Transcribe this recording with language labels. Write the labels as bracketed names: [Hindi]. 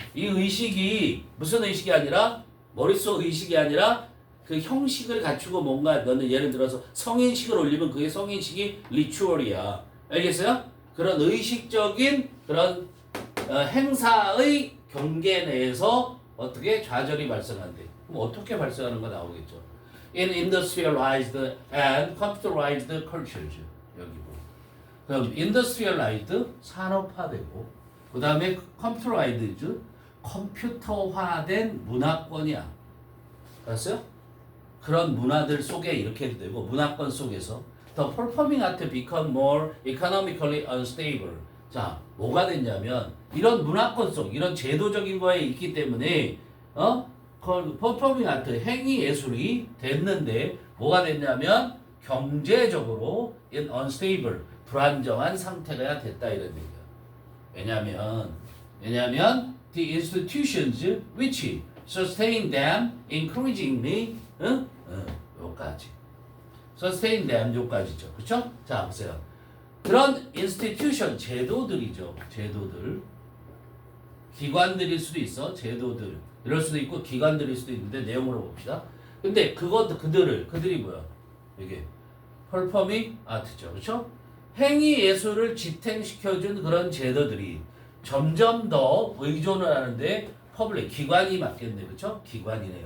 [Korean] 이 의식이 무슨 의식이 아니라 머릿속 의식이 아니라 그 형식을 갖추고 뭔가 너는 예를 들어서 성인식을 올리면 그게 성인식이 리추얼이야. 알겠어요? 그런 의식적인 그런 행사의 경계 내에서 어떻게 좌절이 발생한대. 그럼 어떻게 발생하는 거 나오겠죠. [English] In industrialized and computerized cultures. [Korean] 여기 뭐. 그럼 industrialized 산업화되고 그 다음에 computerized 컴퓨터화된 문화권이야. 알았어요? 그런 문화들 속에 이렇게 해도 되고 문화권 속에서 [English] the performing art become more economically unstable. [Korean] 자, 뭐가 됐냐면 이런 문화권 속 이런 제도적인 거에 있기 때문에 퍼포밍 아트 행위 예술이 됐는데 뭐가 됐냐면 경제적으로 unstable 불안정한 상태가 됐다 이런 얘기야. 왜냐면 [English] the institutions which sustain them increasingly [Korean] 요까지 [English] sustain them [Korean] 요까지죠. 그렇죠? 자, 보세요. 그런 institution 제도들이죠. 제도들 기관들일 수도 있어. 제도들 이럴 수도 있고 기관들일 수도 있는데 내용으로 봅시다. 근데 그들이 뭐야? 이게 performing art죠. 그렇죠? 행위 예술을 지탱시켜준 그런 제도들이 점점 더 의존을 하는데 퍼블릭 기관이 맞겠네. 그렇죠? 기관이네요.